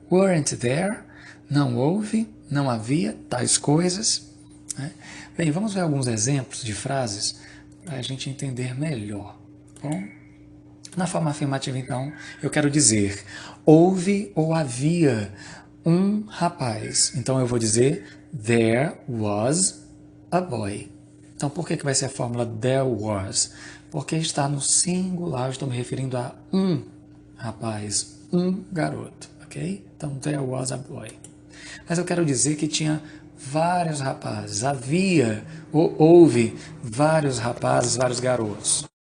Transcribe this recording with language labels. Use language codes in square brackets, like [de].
[en] Weren't there, [pt] não houve, não havia tais coisas. Né? Bem, vamos ver alguns exemplos de frases para a gente entender melhor. Bom, na forma afirmativa, então, eu quero dizer houve ou havia um rapaz. Então, eu vou dizer [en] there was a boy. [pt] Então, por que vai ser a fórmula [en] there was? [pt] Porque está no singular, eu estou me referindo a um rapaz, um garoto, ok? Então, [en] there was a boy. [pt] Mas eu quero dizer que tinha vários rapazes, havia ou houve vários rapazes, vários garotos.